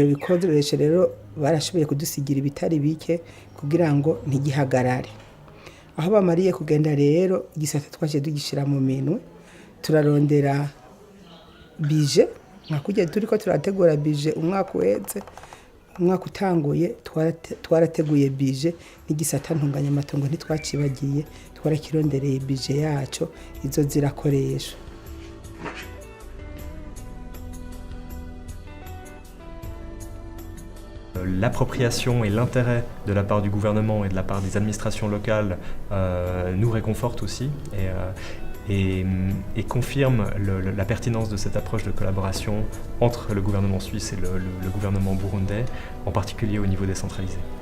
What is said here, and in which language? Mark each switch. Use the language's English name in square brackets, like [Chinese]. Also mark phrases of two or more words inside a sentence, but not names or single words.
[Rundi] bikoresho rero barashoboye kudusigira ibitari bike kugira ngo ntigihagarare aho bamariye kugenda rero igisata twaje dugishira mu minwe turarondera bije nkakujya turiko turategura bije umwaka uheze umwaka utanguye twarateguye bije n'igisata ntunganya amatongo ntitwacibagiye twarakirondereye bije yaco izo zirakoresha. [French] L'appropriation et l'intérêt de la part du gouvernement et de la part des administrations locales nous réconfortent aussi et confirme la pertinence de cette approche de collaboration entre le gouvernement suisse et le gouvernement burundais, en particulier au niveau décentralisé.